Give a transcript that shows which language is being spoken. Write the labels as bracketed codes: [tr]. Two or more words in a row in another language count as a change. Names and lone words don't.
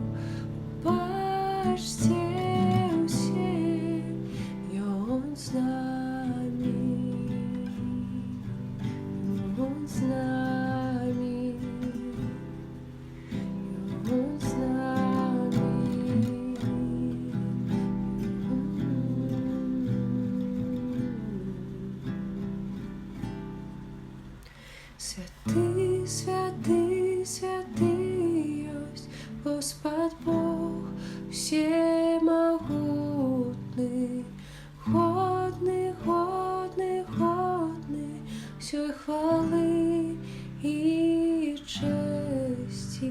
[be] Бачце ўсе, Ён з намі. Ён з намі. Ён з намі. [uk] Святий, святий, святий ось Господь Бог всемогутний, годний, годний, годний всьої хвали і честі.